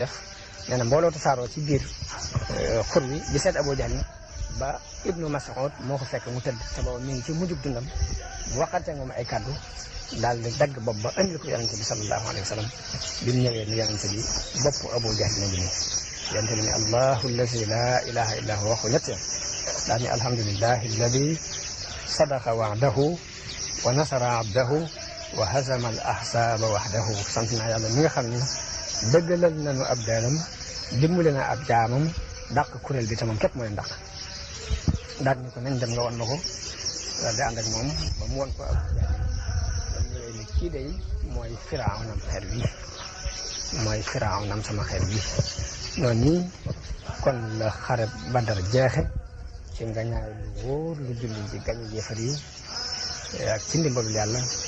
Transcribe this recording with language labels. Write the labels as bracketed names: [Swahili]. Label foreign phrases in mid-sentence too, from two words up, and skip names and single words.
[Wolof] def nee na mbooloo tasaaroo ci biir xur wi di seet Abu Jahlin ba Ibnu Mas'ud moo ko fekk mu tëdd te booba mi ngi ci mujjug dundam bu waxante moom ay kàddu daal di dagg bopp ba andil ko yonente bi [Arabic] صلى الله عليه وسلم [Wolof] bi mu ñëwee ni yonente bi bopp Abu Jahlin ngi nii yonente bi ni [Arabic] الله الذي لا إله إلا هو [Wolof] waxu ñett daal ni [Arabic] الحمد لله الذي صدق وعده ونصر عبده وهزم الأحزاب وحده [Wolof] sant naa yàlla mi nga xam ni dëggalal nañu ab daalam dimbali na ab jaamam dàq kuréel bi te moom képp mooy dàq daal ni ko nañ dem nga won ma ko daal di ànd ak moom ba mu won ko Abu Jahl ba mu ñëwee ni kii day mooy firawnam xeet wi mooy firawnam sama xeet wi noonu nii kon la xare Badar jeexe ci nga ñaay lu wóor lu julli ci gañu yéefar yi ak ci ndimbalul yàlla